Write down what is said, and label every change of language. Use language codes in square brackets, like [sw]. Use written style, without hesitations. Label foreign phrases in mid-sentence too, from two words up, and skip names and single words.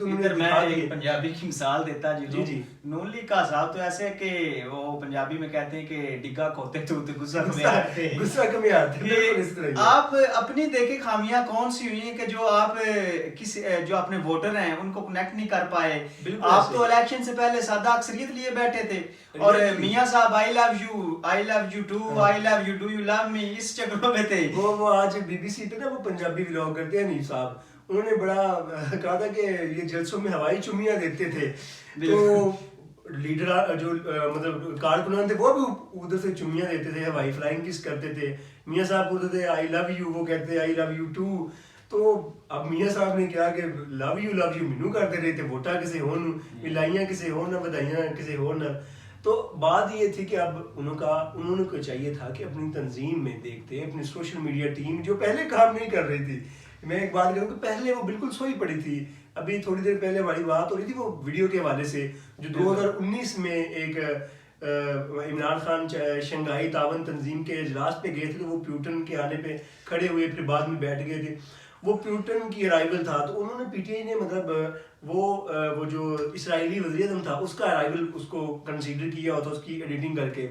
[ur] ادھر میں ایک پنجابی کی مثال دیتا جی نون لیگ کا حساب تو ایسے ہے کہ وہ پنجابی میں کہتے ہیں کہ [pa] ڈگا کھوتے تو غصہ کمی آتے۔ [ur] آپ اپنی دیکھے خامیاں کون سی ہوئی ہیں کہ جو آپ جو اپنے ووٹر ہیں ان کو کنیکٹ نہیں کر پائے۔ آپ تو الیکشن سے پہلے سادہ اکثریت لیے بیٹھے تھے اور میاں صاحب [en] I love you too, I love you, do you love me, [ur] اس چکروں میں تھے۔ وہ آج بی بی سی پہ نا وہ پنجابی ولاگ کرتے ہیں، نیب صاحب، انہوں نے بڑا کہا تھا کہ یہ جلسوں میں ہوائی چمیاں دیتے تھے، تو لیڈر جو مطلب کارکنان تھے وہ بھی ادھر سے چمیاں دیتے تھے، ہوائی [en] flying kiss [ur] کرتے تھے، میاں صاحب بولتے تھے [en] I love you, [ur] وہ کہتے [en] I love you too. [ur] تو اب میاں صاحب نے کہا کہ [en] love you [ur] مینو کرتے رہے تھے، [pa] ووٹاں کسے ہون، ملائیاں کسے ہون، بدائیاں کسے ہون۔ [ur] تو بات یہ تھی کہ اب انہوں کو چاہیے تھا کہ اپنی تنظیم میں دیکھتے، اپنی [en] social media team [ur] جو پہلے کام نہیں کر رہی تھی، میں ایک بات کروں کہ پہلے وہ بالکل سوئی پڑی تھی۔ ابھی تھوڑی دیر پہلے ہماری بات ہو رہی تھی وہ ویڈیو کے حوالے سے جو 2019 میں ایک عمران خان شنگھائی تعاون تنظیم کے اجلاس پہ گئے تھے، تو وہ پیوٹن کے آنے پہ کھڑے ہوئے پھر بعد میں بیٹھ گئے تھے، وہ پیوٹن کی ارائیول تھا، تو انہوں نے پی ٹی آئی نے مطلب وہ جو اسرائیلی وزیر اعظم تھا اس کا ارائیول اس کو کنسیڈر کیا ہوتا، اس کی ایڈیٹنگ کر کے۔